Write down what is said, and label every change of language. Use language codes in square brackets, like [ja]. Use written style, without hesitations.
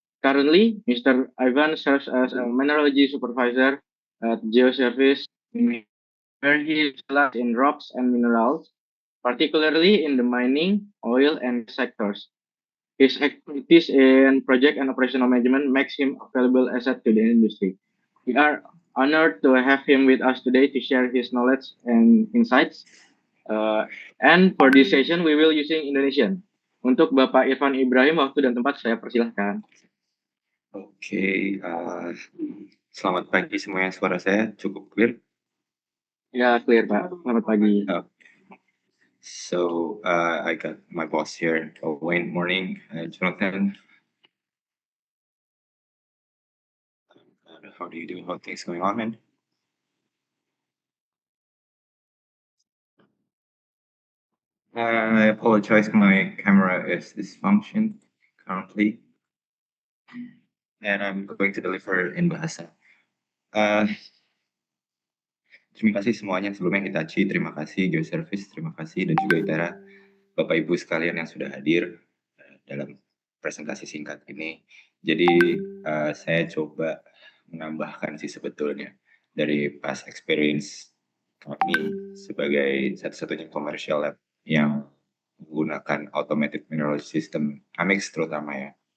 [en] Currently, Mr. Ivan serves as a mineralogy supervisor at Geoservice, where he specializes in rocks and minerals, particularly in the mining, oil, and sectors. His expertise in project and operational management makes him a valuable asset to the industry. We are honored to have him with us today to share his knowledge and insights. Uh, and for this session, we will using Indonesian. [id] Untuk Bapak Irfan Ibrahim, waktu dan tempat saya persilahkan. Oke, selamat pagi semuanya. Suara saya cukup clear? Ya, clear Pak. Selamat pagi. [en] So, I got my boss here. Wayne, morning. Jonathan. How do you do? How things going on, man? I apologize, my camera is dysfunction currently. And I'm going to deliver in bahasa. [id] Terima kasih semuanya. Sebelumnya Hitachi, terima kasih. Geoservice, terima kasih. Dan juga Itera, Bapak Ibu sekalian yang sudah hadir dalam presentasi singkat ini. Jadi saya coba menambahkan sih sebetulnya dari [en] past experience [id] kami sebagai satu-satunya [en] commercial lab [id] yang menggunakan Automated Mineralogy System AMICS terutama ya.